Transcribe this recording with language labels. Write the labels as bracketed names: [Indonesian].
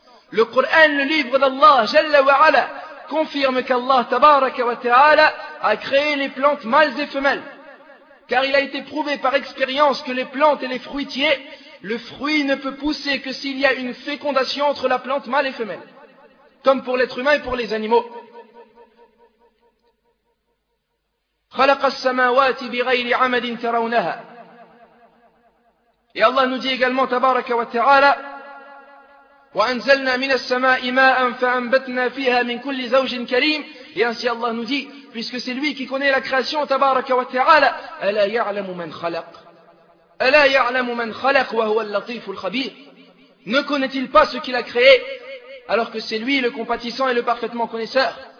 [French] Le Qur'an, le livre d'Allah jalla wa ala, confirme qu'Allah tabaraka wa ta'ala a créé les plantes mâles et femelles. Car il a été prouvé par expérience que les plantes et les fruitiers, le fruit ne peut pousser que s'il y a une fécondation entre la plante mâle et femelle. Comme pour l'être humain et pour les animaux. [Arabic] خلق السماوات بغير عمد ترونها. [French] Et Allah nous dit également tabaraka wa ta'ala: [Arabic] وأنزلنا من السماء ماء فأنبتنا فيها من كل زوج كريم. [French] Et ainsi Allah nous dit, puisque c'est lui qui connaît la création, tabaraka wa ta'ala, [Arabic] ألا يعلم من خلق, ألا يعلم من خلق وهو اللطيف الخبير. [French] Ne connaît-il pas ce qu'il a créé, alors que c'est lui le compatissant et le parfaitement connaisseur.